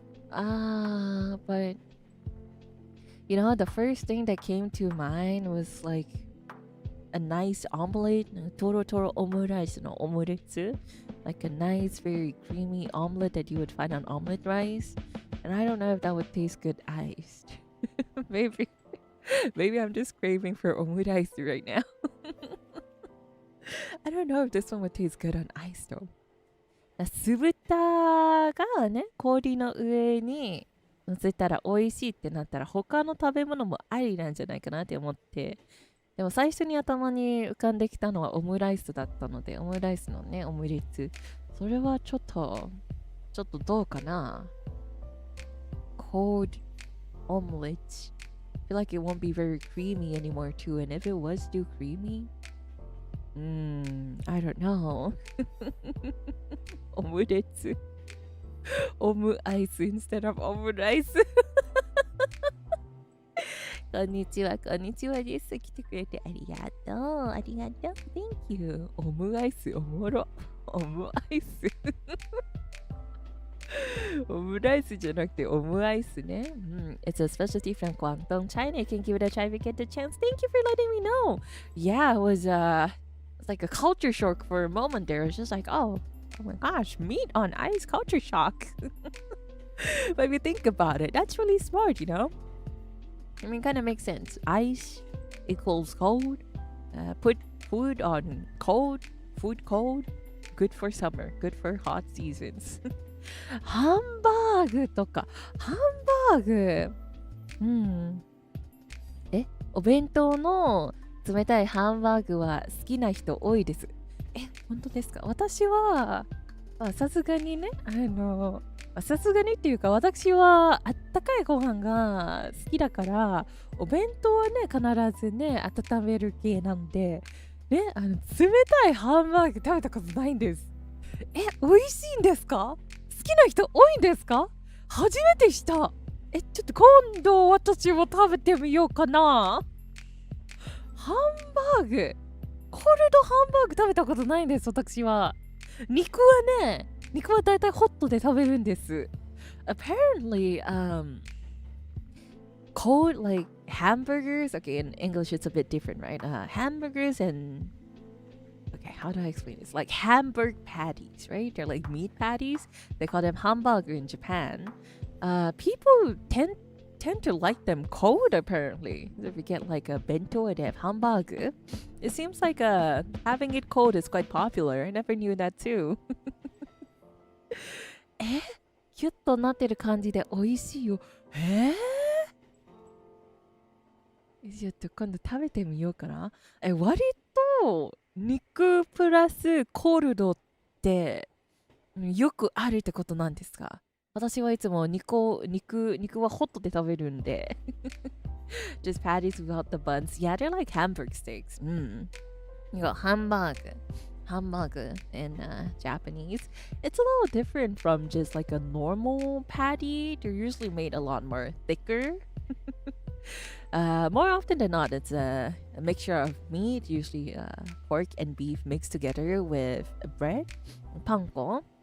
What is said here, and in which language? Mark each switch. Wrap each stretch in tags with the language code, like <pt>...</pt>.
<en>But you know, the first thing that came to mind was like a nice omelette,</en> <ja>toro toro omurais no omuretsu,</ja> <en>like a nice, very creamy omelette that you would find on omelet rice. And I don't know if that would taste good iced. maybe I'm just craving for omurais right now. I don't know if this one would taste good on ice though.</en> <ja>酢豚がね、氷の上に乗せたら美味しいってなったら他の食べ物もありなんじゃないかなって思って、でも最初に頭に浮かんできたのはオムライスだったので、オムライスのね、オムレツ、それはちょっとどうかな。</ja> <en>Cold omelet. I feel like it won't be very creamy anymore too, and if it was too creamy, I don't know.</en> <ja>オムレツ。オムアイス</ja> <en>instead of</en> <ja>オムライス。こんにちはです。来てくれてありがとう。</ja> <en>Thank you.</en> <ja>オムアイスおもろ。オムアイス。オムライスじゃなくてオムアイスね。</ja> <en>It's a specialty from Guangdong, China. You can give it a try if you get the chance. Thank you for letting me know. Yeah, it was like a culture shock for a moment there. It's just like, oh my gosh, meat on ice, culture shock. But if you think about it, that's really smart, you know? I mean, kind of makes sense. Ice equals cold. Put food on cold, food cold. Good for summer, good for hot seasons.</en> <ja>ハンバーグとか、ハンバーグ。お弁当の冷たいハンバーグは好きな人多いです。本当ですか？私はさすがにね、さすがにっていうか、私はあったかいご飯が好きだから、お弁当はね、必ずね、温める系なんで、ね、冷たいハンバーグ食べたことないんです。美味しいんですか？好きな人多いんですか？初めてした。ちょっと今度私も食べてみようかな。ハンバーグ。コールドハンバーグ食べたことないんです、私は。肉はだいたいホットで食べるんです。</ja> <en>Apparently, cold like hamburgers. Okay, in English it's a bit different, right? Hamburgers and okay, how do I explain this? Like hamburg patties, right? They're like meat patties. They call them hamburger in Japan. People tend to like them cold apparently. If you get like a bento and they have hamburger, it seems like having it cold is quite popular. I never knew that too.</en> <ja>キュッとなってる感じで美味しいよ。ちょっと今度食べてみようかな。割と肉プラスコールドってよくあるってことなんですか？私はいつも肉はホットで食べるんで。</ja> <en>Just patties without the buns. Yeah, they're like hamburg steaks. You got hamburger in Japanese. It's a little different from just like a normal patty. They're usually made a lot more thicker. More often than not, it's a mixture of meat, usually pork and beef mixed together with bread, panko.</en>